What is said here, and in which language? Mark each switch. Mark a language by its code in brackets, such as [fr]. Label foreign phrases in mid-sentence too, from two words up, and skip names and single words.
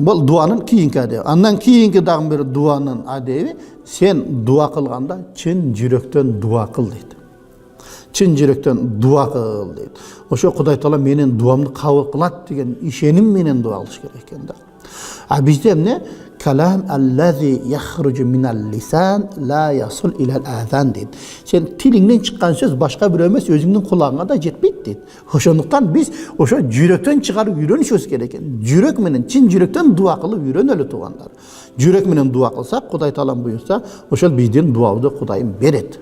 [ky] Бул дуанын кийинки адеби. Андан кийинки дагы бир дуанын адеби, сен дуа кылганда чын жүрөктөн дуа кыл дейт. Чын жүрөктөн дуа кыл дейт. Ошо Кудай Таала менин дуамды кабыл кылат деген ишеним менен дуа кылыш керек экен да. Бизде эмне? [ar] كلام الذي يخرج من اللسان لا يصل إلى الآذان deydi. [ky] Sen tiliңден чыккан сөз башка бирөө эмес, өзүңдүн кулагыңа да жетпейт дейт. Ошондуктан биз ошо жүрөктөн чыгарып үйрөнүшүбүз керек экен. Жүрөк менен, чын жүрөктөн дуа кылып үйрөнөлү туугандар. Жүрөк менен дуа кылсак, Кудай Таалам буйрса, ошол биздин дуабызды Кудайым берет.